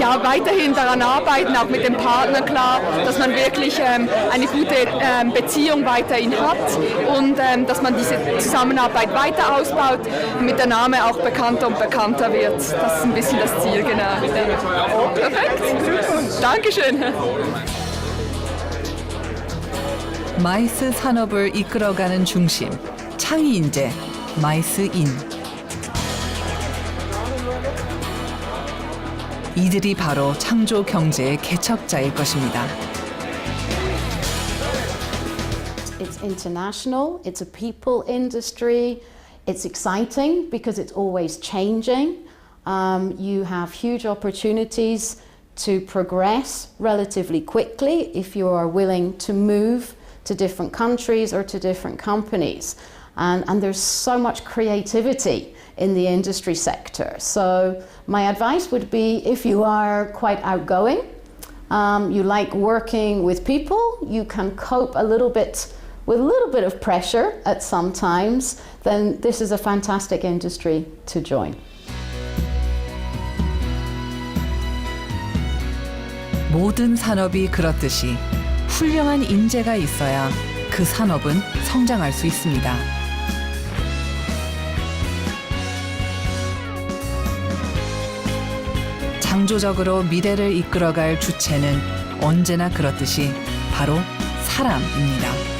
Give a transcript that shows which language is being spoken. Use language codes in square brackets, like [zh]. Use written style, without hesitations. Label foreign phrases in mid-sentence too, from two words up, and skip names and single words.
[de] Ja, weiterhin daran arbeiten, auch mit dem Partner klar, dass man wirklich eine gute Beziehung weiterhin hat und dass man diese Zusammenarbeit weiter ausbaut, damit der Name auch bekannter und bekannter wird. Das ist ein bisschen das Ziel, genau. Perfekt. Dankeschön. [ko] 마이스 산업을 이끌어가는 중심, 창의 인재, 마이스인. 이들이 바로 창조 경제의 개척자일 것입니다. [en] It's international, it's a people industry, it's exciting because it's always changing. You have huge opportunities to progress relatively quickly if you are willing to move to different countries or to different companies. And there's so much creativity in the industry sector. So my advice would be, if you are quite outgoing, you like working with people, you can cope a little bit with a little bit of pressure at some times, then this is a fantastic industry to join. [ko] 모든 산업이 그렇듯이 훌륭한 인재가 있어야 그 산업은 성장할 수 있습니다. 창조적으로 미래를 이끌어갈 주체는 언제나 그렇듯이 바로 사람입니다.